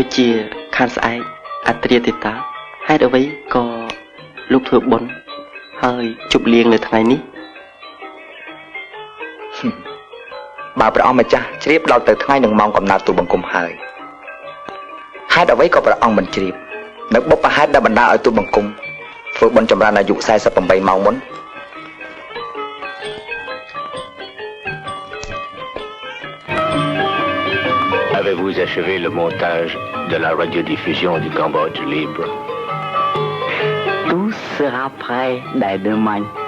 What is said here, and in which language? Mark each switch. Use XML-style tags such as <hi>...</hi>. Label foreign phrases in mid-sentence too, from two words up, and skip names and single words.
<km>ជាខានស្អែកអត្រាទេតាហេតុអ្វីក៏លោកធ្វើបុណ្យហើយជប់លៀងនៅថ្ងៃនេះ បើព្រះអង្គម្ចាស់ជ្រាបដល់ទៅថ្ងៃនឹងម៉ោងកំណើតទូលបង្គំហើយហេតុអ្វីក៏ព្រះអង្គមិនជ្រាបនៅបុព្វហេតុដែលបណ្ដាលឲ្យទូលបង្គំធ្វើបុណ្យចម្រើនអាយុ48ម៉ោងមុន</km> <fr>Avez-vous achevé le montage de la radiodiffusion du Cambodge libre? Tout sera prêt dès demain.</fr>